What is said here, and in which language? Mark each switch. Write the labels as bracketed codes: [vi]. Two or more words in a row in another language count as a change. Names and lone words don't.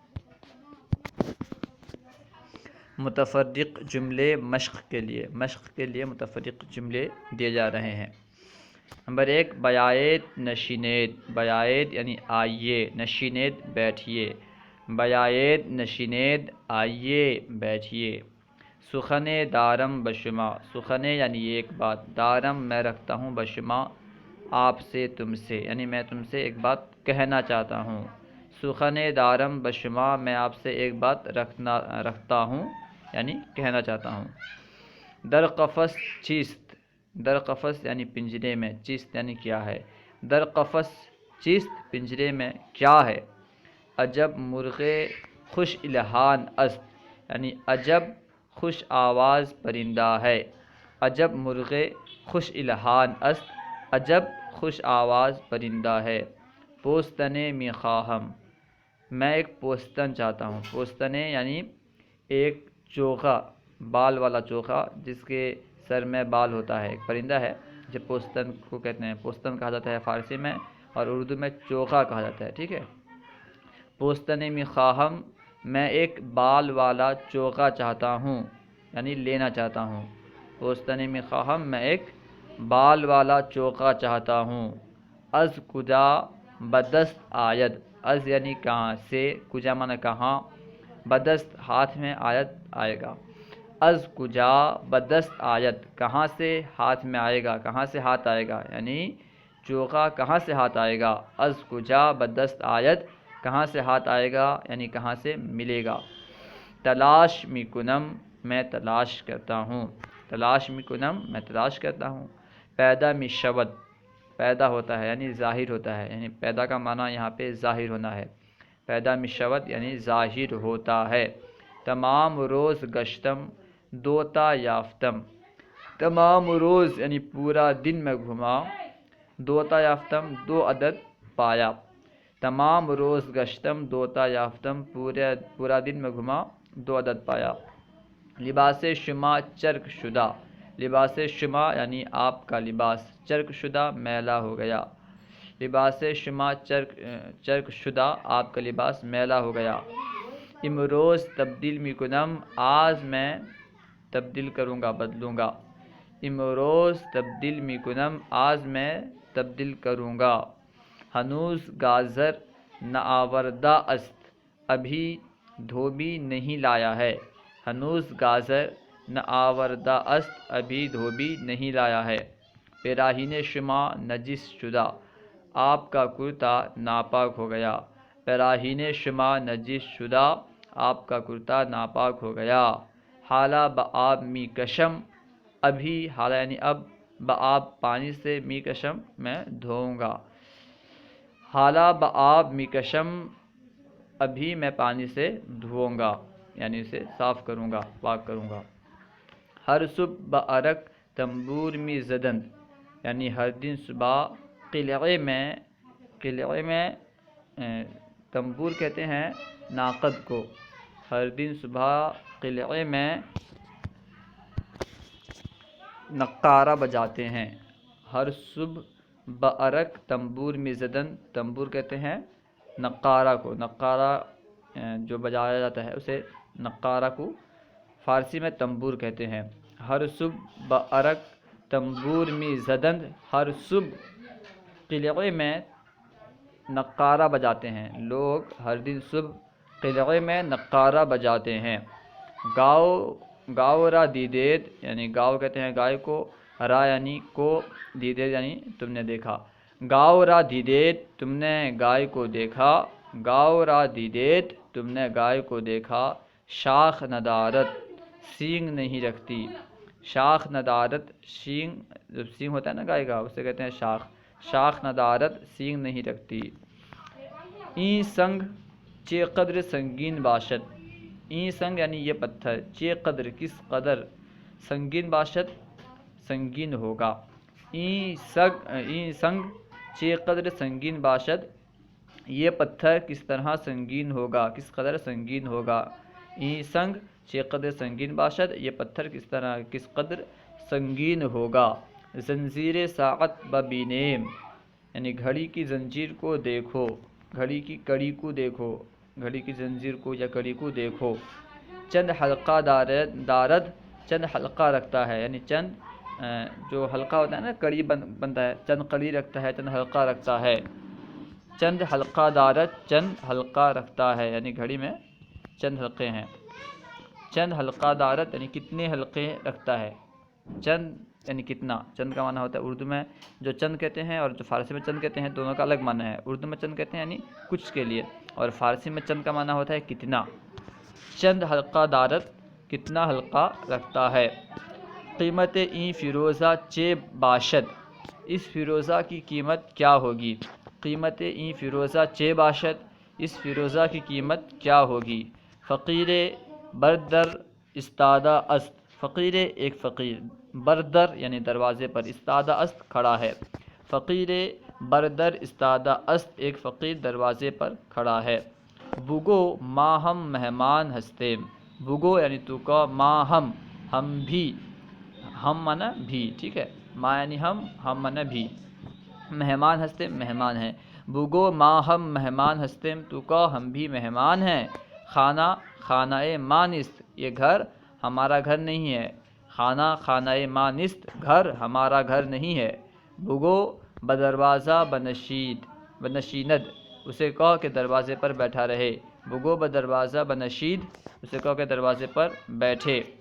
[ur] متفرق جملے مشق کے لیے متفرق جملے دیے جا رہے ہیں۔ [fa] نمبر 1، بیعید نشینید۔ [ur] بیعید یعنی آئیے، نشینید بیٹھیے۔ [fa] بیعید نشینید [ur] آئیے بیٹھیے۔ [fa] سخن دارم بشما۔ [ur] سخن یعنی ایک بات، دارم میں رکھتا ہوں، بشما آپ سے، تم سے، یعنی میں تم سے ایک بات کہنا چاہتا ہوں۔ [fa] سخن دارم بشما [ur] میں آپ سے ایک بات رکھتا ہوں یعنی کہنا چاہتا ہوں۔ [fa] در قفس چیست۔ در قفس [ur] یعنی پنجرے میں، چیست یعنی کیا ہے۔ [fa] در قفس چیست [ur] پنجرے میں کیا ہے۔ [fa] عجب مرغ خوش الحان است [ur] یعنی عجب خوش آواز پرندہ ہے۔ [fa] عجب مرغ خوش الحان است [ur] عجب خوش آواز پرندہ ہے۔ [fa] پوستنے می خواہم [ur] میں ایک پوستن چاہتا ہوں۔ پوستنے یعنی ایک چوغا، بال والا چوغا جس کے سر میں بال ہوتا ہے، ایک پرندہ ہے جو پوستن کو کہتے ہیں۔ پوستن کہا جاتا ہے فارسی میں اور اردو میں چوغا کہا جاتا ہے، ٹھیک ہے۔ [fa] پوستنے می خواہم [ur] میں ایک بال والا چوغا چاہتا ہوں یعنی لینا چاہتا ہوں۔ [fa] پوستنے می خواہم [ur] میں ایک بال والا چوغا چاہتا ہوں۔ [fa] از کجا بدست آید۔ [ur] از یعنی کہاں سے، کجا مانا کہاں، بدست ہاتھ میں، آید آئے گا۔ [fa] از کجا بدست آید [ur] کہاں سے ہاتھ میں آئے گا، کہاں سے ہاتھ آئے گا، یعنی چوغا کہاں سے ہاتھ آئے گا۔ [fa] از کجا بدست آید [ur] کہاں سے ہاتھ آئے گا یعنی کہاں سے ملے گا۔ [fa] تلاش می کنم [ur] میں تلاش کرتا ہوں۔ [fa] تلاش می کنم [ur] میں تلاش کرتا ہوں۔ [fa] پیدا می شود [ur] پیدا ہوتا ہے یعنی ظاہر ہوتا ہے، یعنی پیدا کا معنی یہاں پہ ظاہر ہونا ہے۔ [fa] پیدا می شود [ur] یعنی ظاہر ہوتا ہے۔ [fa] تمام روز گشتم دوتا یافتم۔ تمام روز [ur] یعنی پورا دن میں گھما، [fa] دوتا یافتم [ur] دو عدد پایا۔ [fa] تمام روز گشتم دوتا یافتم [ur] پورا دن میں گھما، دو عدد پایا۔ [fa] لباس شما چرک شدہ۔ لباس شما [ur] یعنی آپ کا لباس، [fa] چرک شدہ [ur] میلا ہو گیا۔ [fa] لباس شما چرک شدہ [ur] آپ کا لباس میلا ہو گیا۔ [fa] امروز تبدیل می کنم [ur] آج میں تبدیل کروں گا، بدلوں گا۔ [fa] امروز تبدیل می کنم [ur] آج میں تبدیل کروں گا۔ [fa] ہنوز گازر نہ آوردہ است [ur] ابھی دھوبی نہیں لایا ہے۔ [fa] ہنوز گازر نہ آوردہ است [ur] ابھی دھوبی نہیں لایا ہے۔ [fa] پیراہین شما نجس شدہ [ur] آپ کا کرتا ناپاک ہو گیا۔ [fa] پیراہین شما نجس شدہ [ur] آپ کا کرتا ناپاک ہو گیا۔ [fa] حالہ بآب می کشم [ur] ابھی، حالہ یعنی اب، بآب پانی سے، [fa] می کشم [ur] میں دھوؤں گا۔ [fa] حالہ بآب می کشم [ur] ابھی میں پانی سے دھوؤں گا یعنی اسے صاف کروں گا، پاک کروں گا۔ [fa] ہر صبح بارک تنبور می زدند [ur] یعنی ہر دن صبح قلعے میں تنبور کہتے ہیں ناقد کو۔ ہر دن صبح قلعے میں نقارہ بجاتے ہیں۔ [fa] ہر صبح بارک تنبور می زدند، [ur] تنبور کہتے ہیں نقارہ کو۔ نقارہ جو بجایا جاتا ہے اسے نقارہ کو فارسی میں تنبور کہتے ہیں۔ [fa] ہر صبح بارک تنبور می زدند، [ur] ہر صبح قلعے میں نقارہ بجاتے ہیں۔ لوگ ہر دن صبح قلعے میں نقارہ بجاتے ہیں۔ [fa] گاؤ را دیدید [ur] یعنی گاؤ کہتے ہیں گائے کو، را یعنی کو، دیدید یعنی تم نے دیکھا۔ [fa] گاؤ را دیدید [ur] تم نے گائے کو دیکھا۔ [fa] گاؤ را دیدید [ur] تم نے گائے کو دیکھا۔ [fa] شاخ ندارد [ur] سینگ نہیں رکھتی۔ [fa] شاخ ندارت [ur] شینگ، جب سینگ ہوتا ہے نا گائے کا اسے کہتے ہیں شاخ، شاخ ندارت سینگ نہیں رکھتی۔ [fa] این سنگ چے قدر سنگین باشد، این سنگ [ur] یعنی یہ پتھر، [fa] چے قدر [ur] کس قدر، [fa] سنگین باشد [ur] سنگین ہوگا، [fa] این سنگ چے قدر سنگین باشد، [ur] یہ پتھر کس طرح سنگین ہوگا، کس قدر سنگین ہوگا، [fa] این سنگ چے قدر سنگین باشد، [ur] یہ پتھر کس قدر سنگین ہوگا۔ [fa] زنجیر ساعت ببینیم [ur] یعنی گھڑی کی زنجیر کو دیکھو، گھڑی کی کڑی کو دیکھو، گھڑی کی زنجیر کو یا کڑی کو دیکھو۔ [fa] چند حلقہ دارد [ur] چند حلقہ رکھتا ہے، یعنی چند جو حلقہ ہوتا ہے نا کڑی بنتا ہے، چند کڑی رکھتا ہے، چند حلقہ رکھتا ہے۔ [fa] چند حلقہ دارد [ur] چند حلقہ رکھتا ہے، یعنی گھڑی میں چند حلقے ہیں۔ [fa] چند حلقہ دارد [ur] یعنی کتنے حلقے رکھتا ہے، چند یعنی کتنا، چند کا معنی ہوتا ہے اردو میں جو چند کہتے ہیں اور جو فارسی میں چند کہتے ہیں دونوں کا الگ معنی ہے۔ اردو میں چند کہتے ہیں یعنی کچھ کے لیے، اور فارسی میں چند کا معنی ہوتا ہے کتنا۔ [fa] چند حلقہ دارد [ur] کتنا حلقہ رکھتا ہے۔ [fa] قیمت این فیروزہ چے باشد، [ur] اس فیروزہ کی قیمت کیا ہوگی، [fa] قیمت این فیروزہ چے باشد، [ur] اس فیروزہ کی قیمت کیا ہوگی۔ [fa] فقیر بردر استادہ است، [ur] فقیر ایک فقیر، بردر یعنی دروازے پر، [fa] استادہ است [ur] کھڑا ہے، [fa] فقیر بردر استادہ است [ur] ایک فقیر دروازے پر کھڑا ہے۔ [fa] بگو ما ہم مہمان ہستیم، [ur] بگو یعنی تو کا، ما ہم بھی، ہم مانا بھی، ٹھیک ہے، ما یعنی ہم مانا بھی، [fa] مہمان ہستے [ur] مہمان ہیں۔ [fa] بگو ما ہم مہمان ہستیم [ur] تو کا ہم بھی مہمان ہیں۔ [fa] خانہ خانہ ما نیست، [ur] یہ گھر ہمارا گھر نہیں ہے، [fa] خانہ خانہ ما نیست [ur] گھر ہمارا گھر نہیں ہے۔ [fa] بگو بدروازہ بنشیند، [ur] اسے کہو کہ دروازے پر بیٹھا رہے، [fa] بگو بدروازہ بنشید [ur] اسے کہو کہ دروازے پر بیٹھے۔